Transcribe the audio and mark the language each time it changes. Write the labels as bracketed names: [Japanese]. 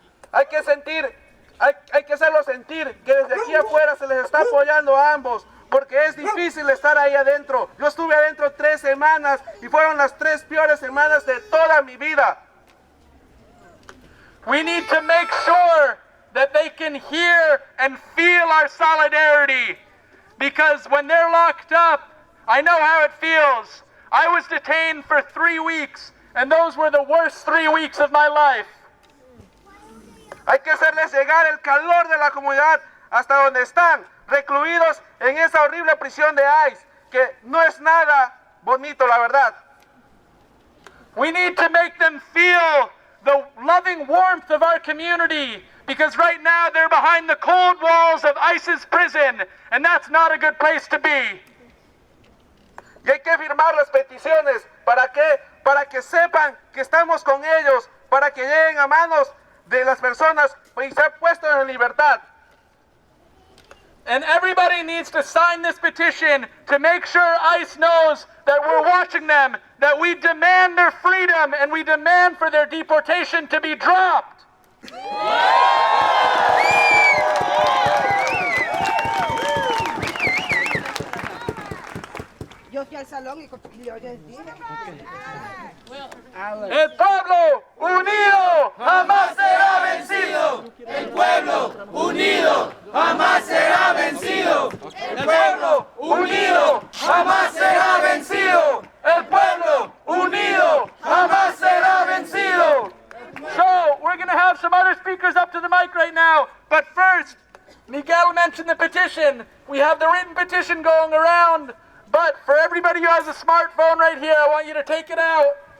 [Spanish] Hay que hacerlo sentir que desde aquí afuera se les está apoyando a ambos, porque es difícil estar ahí adentro. Yo estuve adentro 3 semanas y fueron las 3 peores semanas de toda mi vida. [English] We need to make sure that they can hear and feel our solidarity, because when they're locked up, I know how it feels. I was detained for 3 weeks, and those were the worst 3 weeks of my life. [Spanish] Hay que hacerles llegar el calor de la comunidad hasta donde están, recluidos en esa horrible prisión de ICE, que no es nada bonito, la verdad. [English] We need to make them feel the loving warmth of our community, because right now they're behind the cold walls of ICE's prison, and that's not a good place to be. [Spanish] Y hay que firmar las peticiones, ¿para qué? Para que sepan que estamos con ellos, para que lleguen a manos de las personas y ser puestos en libertad. [English] And everybody needs to sign this petition to make sure ICE knows that we're watching them, that we demand their freedom and we demand for their deportation to be dropped. [Spanish] Yo fui al salón y yo les dije. El pueblo unido jamás será vencido. vencido. El pueblo unido jamás será vencido. El pueblo unido jamás será vencido. El pueblo unido jamás será vencido. [English] So, we're going to have some other speakers up to the mic right now. But first, Miguel mentioned the petition. We have the written petition going around. But for everybody who has a smartphone right here, I want you to take it out.